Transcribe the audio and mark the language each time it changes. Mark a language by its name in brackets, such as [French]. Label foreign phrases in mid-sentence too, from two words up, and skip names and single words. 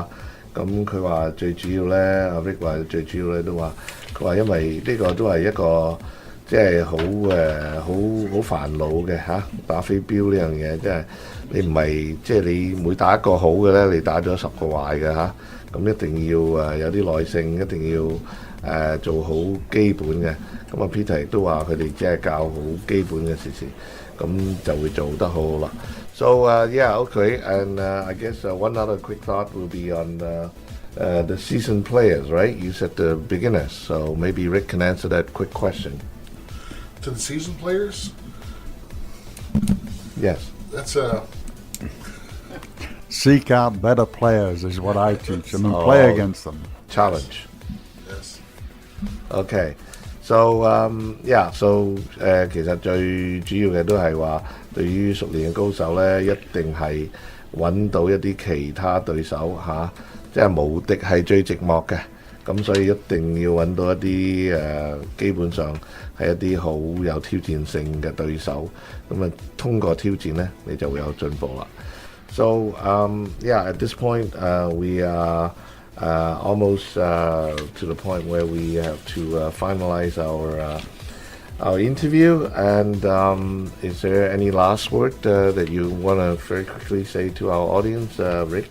[Cantonese] 咁佢話最主要咧，阿 Rick 話最主要咧都話，佢話因為呢個都係一個即係好煩惱嘅打飛鏢呢樣嘢，即係你唔係即係你每打一個好嘅咧，你打咗10個壞嘅咁一定要有啲耐性，一定要做好基本嘅。咁Peter 亦都話佢哋只係教好基本嘅事情，咁就會做得好好啦。 [English] So yeah, okay, and I guess one other quick thought will be on the seasoned players, right? You said the beginners, so maybe Rick can answer that quick question. To the seasoned players? Yes. That's Seek out better players is what I teach them, and play against them. Challenge. Yes. Okay. So yeah, so [Cantonese] 其實最主要嘅都係話，對於熟練嘅高手咧，一定係揾到一啲其他對手即係無敵係最寂寞嘅。咁所以一定要揾到一啲基本上係一啲好有挑戰性嘅對手，咁通過挑戰咧，你就會有進步啦。 [English] So yeah, at this point we are almost to the point where we have to finalize our interview. And is there any last word that you want to very quickly say to our audience, Rick?